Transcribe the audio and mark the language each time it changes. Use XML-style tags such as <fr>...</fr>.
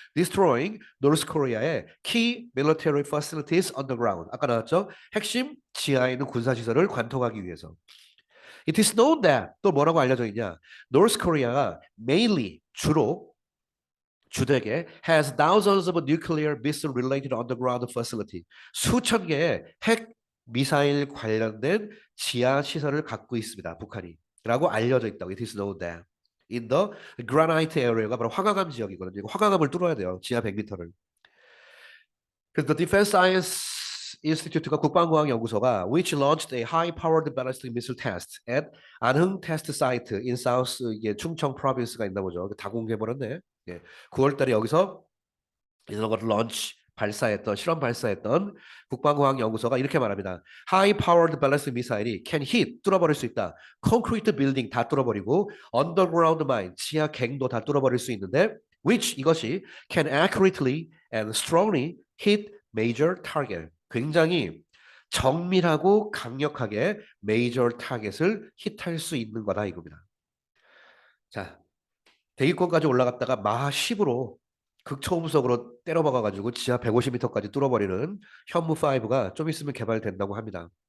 <en>Destroying North Korea의 key military facilities on the ground.</en> <ko>아까 나왔죠? 핵심 지하에 있는 군사시설을 관통하기 위해서.</ko> <en>It is known that</en> <ko>또 뭐라고 알려져 있냐?</ko> <en>North Korea가 mainly</en> <ko>주되게</ko> <en>has thousands of nuclear missile related underground facility.</en> <ko>수천 개의 핵 미사일 관련된 지하 시설을 갖고 있습니다. 북한이. 라고 알려져 있다고.</ko> <en>It is known that.</en> <ko>In the granite area가 바로 화강암 지역이거든요. 화강암을 뚫어야 돼요. 지하 100m를.</ko> <en>그래서 Defense Science Institute가</en> <ko>국방과학연구소가</ko> <en>which launched a high-powered ballistic missile test at 안흥 테스트 사이트 in South</en> <ko>이게 충청 프로빈스가 있나 보죠. 다 공개해버렸네. 예. 9월달에 여기서 이런 것을 실험 발사했던 국방과학연구소가 이렇게 말합니다.</ko> <en>High-powered ballistic missile이 can hit</en> <ko>뚫어버릴 수 있다.</ko> <en>concrete building</en> <ko>다 뚫어버리고</ko> <en>underground mine</en> <ko>지하 갱도 다 뚫어버릴 수 있는데</ko> <en>which</en> <ko>이것이</ko> <en>can accurately and strongly hit major target.</en> <ko>굉장히 정밀하고 강력하게 메이저 타겟을 히트할 수 있는 거다 이겁니다. 자, 대기권까지 올라갔다가 마하 10으로 극초음속으로 때려박아가지고 지하 150m까지 뚫어버리는 현무5가 좀 있으면 개발된다고 합니다.</ko>